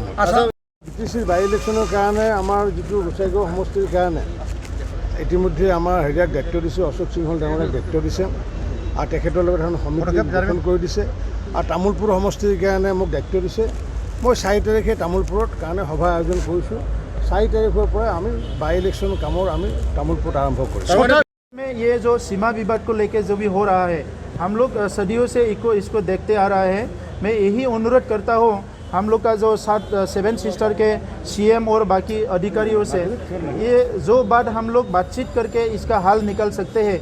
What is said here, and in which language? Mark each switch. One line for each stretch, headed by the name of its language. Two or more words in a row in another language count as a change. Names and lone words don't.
Assamese: BTCৰ
English: by election
Assamese: কাৰণে আমাৰ যিটো গোসাইগাঁও সমষ্টিৰ কাৰণে ইতিমধ্যে আমাৰ হেৰিয়াক দায়িত্ব দিছে, অশোক সিংহল ডাঙৰীয়াক দায়িত্ব দিছে আৰু তেখেতৰ লগত এখন সমিতি গঠন কৰি দিছে। আৰু তামোলপুৰ সমষ্টিৰ কাৰণে মোক দায়িত্ব দিছে। মই 4 তাৰিখে তামোলপুৰত কাৰণে সভা আয়োজন কৰিছোঁ। 4 তাৰিখৰ পৰা আমি
English: by election
Assamese: কামৰ আমি তামোলপুৰত আৰম্ভ কৰিছোঁ।
Hindi: में ये जो सीमा विवाद को लेकर जो भी हो रहा है, हम लोग सदियों से इसको देखते आ रहा है। मैं यही अनुरोध करता हूँ हम लोग का जो 7 सिस्टर के CM और बाकी अधिकारियों से, ये जो बात हम लोग बातचीत करके इसका हल निकल सकते हैं।